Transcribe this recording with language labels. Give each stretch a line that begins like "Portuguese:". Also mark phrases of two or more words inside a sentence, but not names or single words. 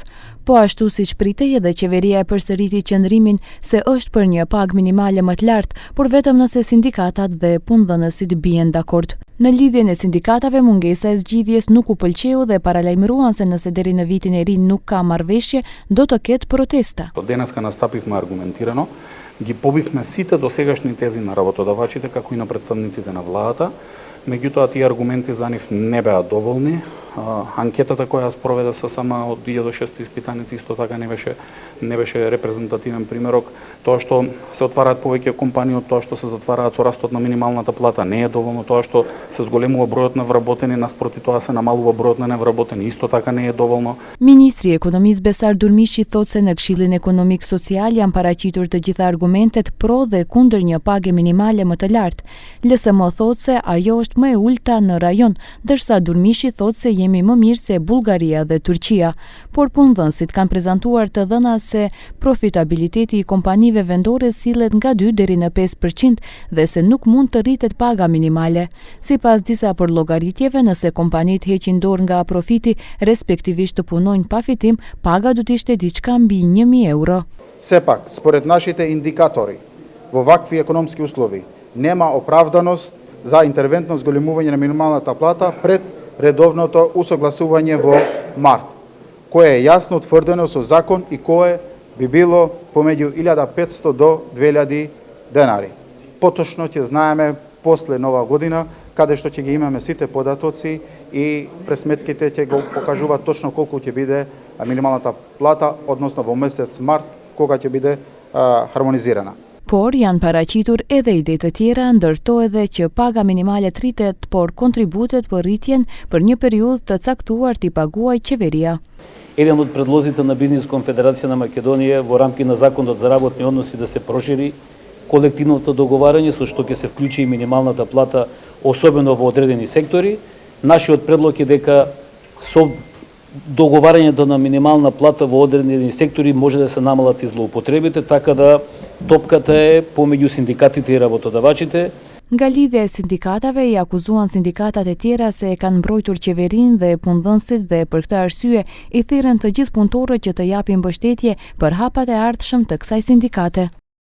Albanian: Po ashtu siç pritej edhe qeveria e përsëriti qëndrimin se është për një pagë minimale më të lartë, por vetëm nëse sindikatat dhe punëdhënësit bien dakord. Në lidhjen e sindikatave, mungesa e zgjidhjes nuk u pëlqeu dhe paralajmëruan se nëse deri në vitin e ri nuk ka marrëveshje, do të ketë protesta.
Macedonian: Денеска настапивме аргументирано, ги побивме сите досегашни тези на работодавачите, како и на представниците на владата. Меѓутоа, тие аргументи за нив не беа доволни. Анкетата која спроведе ССМ од 1600 испитаници исто така не беше репрезентативен примерок. Тоа што се отвараат повеќе компании, тоа што се затвараат со растот на минималната плата не е доволно, тоа што се зголемува бројот на вработени, наспроти тоа се намалува бројот на невработени, исто така не е доволно.
Albanian: Ministri ekonomisë Besar Durmishi thotë se në Këshillin Ekonomik Social janë paraqitur të gjitha argumentet pro dhe kundër një pagë minimale më të lartë. LSM thotë se ajo është më e ulta në rajon, ndërsa Durmishi thotë se jemi më mirë se Bullgaria dhe Turqia, por punëdhënësit kanë prezantuar të dhëna se profitabiliteti i kompanive vendore sillet nga 2 deri në 5% dhe se nuk mund të rritet paga minimale. Sipas disa përllogaritjeve, nëse kompanitë heqin dorë nga profiti, respektivisht të punojnë pa fitim, paga do të ishte diçka mbi 1000 euro.
Macedonian: Сепак, според нашите индикатори, во вакви економски услови, нема оправданост за интервентно зголемување на минималната плата пред редовното усогласување во март, кое е јасно утврдено со закон и кое би било помеѓу 1500 до 2000 денари. Поточно ќе знаеме после нова година, каде што ќе ги имаме сите податоци и пресметките ќе го покажуваат точно колку ќе биде минималната плата, односно во месец март, кога ќе биде хармонизирана.
Albanian: Por janë paraqitur edhe ide të tjera, ndërto edhe që paga minimale të rritet, por kontributet për rritjen për një periudhë të caktuar t'i paguaj qeveria.
Macedonian: Еден од предлозите на Бизнес конфедерација на Македонија во рамки на Законот за работни односи да се прошири колективното договарање со што ќе се вклучи и минималната плата, особено во одредени сектори. Нашиот предлог е дека со договарањето на минимална плата во одредени сектори може да се намалат и злоупотребите, така да топката е помеѓу синдикатите и работодавачите.
Albanian: Nga lidhja e sindikatave i akuzuan sindikatat e tjera se e kanë mbrojtur qeverinë dhe punëdhënësit dhe për këtë arsye i thirrën të gjithë punëtorët që të japin mbështetje për hapat e ardhshëm të kësaj sindikate.